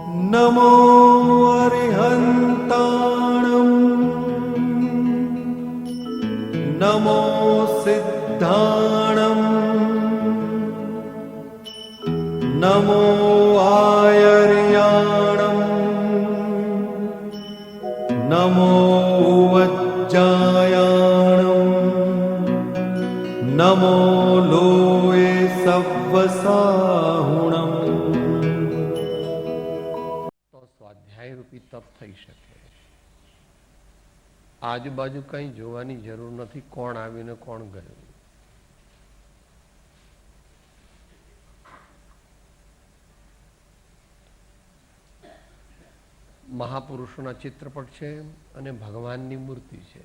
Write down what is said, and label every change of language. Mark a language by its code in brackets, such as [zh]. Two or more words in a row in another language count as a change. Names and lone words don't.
[pra] नमो अरिहन्ताणम् नमो सिद्धाणम् नमो आयर्याणम् नमो वज्जायाणम् नमो लोये सव्वसाहुणम्। [gu] તો સ્વાધ્યાય રૂપી તપ થઈ શકે. આજુબાજુ કંઈ જોવાની જરૂર નથી, કોણ આવીને કોણ ગયું. મહાપુરુષોના ચિત્રપટ છે અને ભગવાનની મૂર્તિ છે.